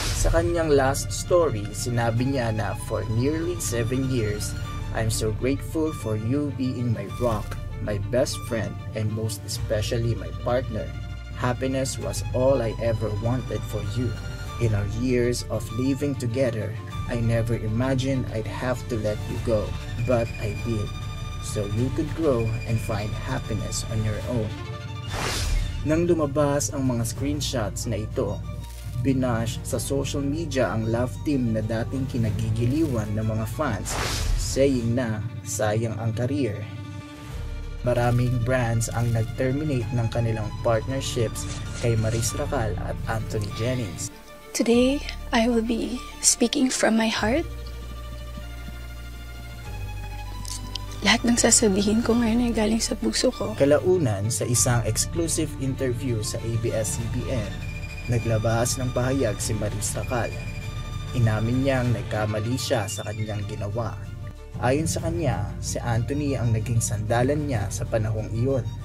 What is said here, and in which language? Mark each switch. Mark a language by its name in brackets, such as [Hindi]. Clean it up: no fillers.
[Filipino] Sa kanyang last story, sinabi niya na [English] "For nearly 7 years, I'm so grateful for you being my rock, my best friend, and most especially my partner. Happiness was all I ever wanted for you. In our years of living together, I never imagined I'd have to let you go, but I did, so you could grow and find happiness on your own." [Filipino] Nang lumabas ang mga screenshots na ito, binash sa social media ang love team na dating kinagigiliwan ng mga fans, saying na sayang ang career. Maraming brands ang nag-terminate ng kanilang partnerships kay Maris Racal at Anthony Jennings. [English] Today, I will be speaking from my heart. [Filipino] Lahat ng sasabihin ko ngayon ay galing sa puso ko. Kalaunan sa isang exclusive interview sa ABS-CBN, naglabas ng pahayag si Maris Racal. Inamin niyang nagkamali siya sa kanyang ginawa. Ayon sa kanya, si Anthony ang naging sandalan niya sa panahong iyon.